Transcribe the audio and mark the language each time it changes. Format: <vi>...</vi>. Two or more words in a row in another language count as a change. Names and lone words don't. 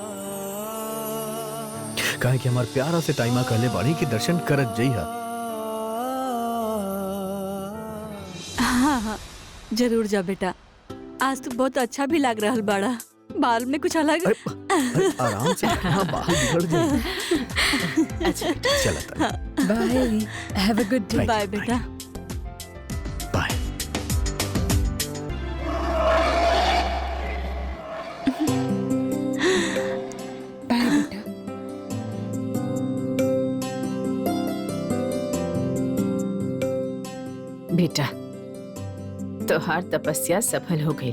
<bho>काहे कि हमार प्यारा से टाइमा कहले बाड़ी की दर्शन करत जइहा। हाँ हाँ जरूर जा बेटा। आज तो बहुत अच्छा भी लग रहा बाड़ा। बाल में कुछ अलग। अरे आराम से, हाँ बाल बिगड़ जाए। अच्छा चला</bho> <en>Bye, have a good day.</en> <bho>बाय बेटा। बाय। बाय बेटा। बेटा तोहार तपस्या सफल हो गई।</bho>